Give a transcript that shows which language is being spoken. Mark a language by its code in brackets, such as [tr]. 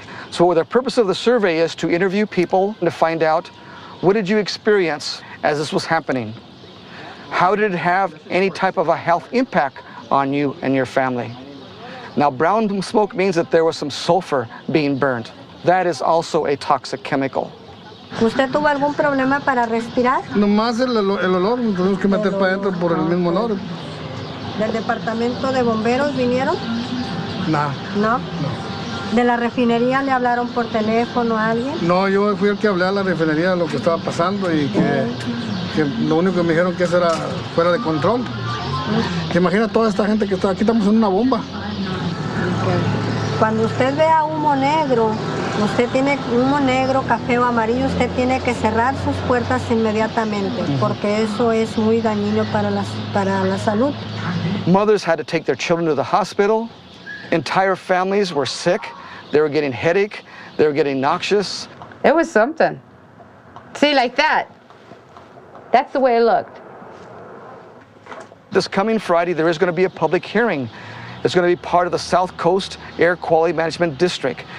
[en] So the purpose of the survey is to interview people to find out, what did you experience as this was happening? How did it have any type of a health impact on you and your family? Now, brown smoke means that there was some sulfur being burned. That is also a toxic chemical. [es] ¿Usted tuvo algún problema para respirar? Nomás el olor, nos tuvimos que meter para adentro por el mismo olor. ¿Del departamento de bomberos vinieron? No. ¿No? ¿De la refinería le hablaron por teléfono a alguien? No, yo fui el que hablé a la refinería de lo que estaba pasando y que lo único que me dijeron que eso era fuera de control. ¿Te imaginas toda esta gente que está aquí? Estamos en una bomba. Cuando usted vea humo negro, usted tiene humo negro, café o amarillo, usted tiene que cerrar sus puertas inmediatamente, porque eso es muy dañino para la salud. [en] Mothers had to take their children to the hospital. Entire families were sick. They were getting headache. They were getting noxious. It was something. See, like that. That's the way it looked. This coming Friday, there is going to be a public hearing. It's going to be part of the South Coast Air Quality Management District.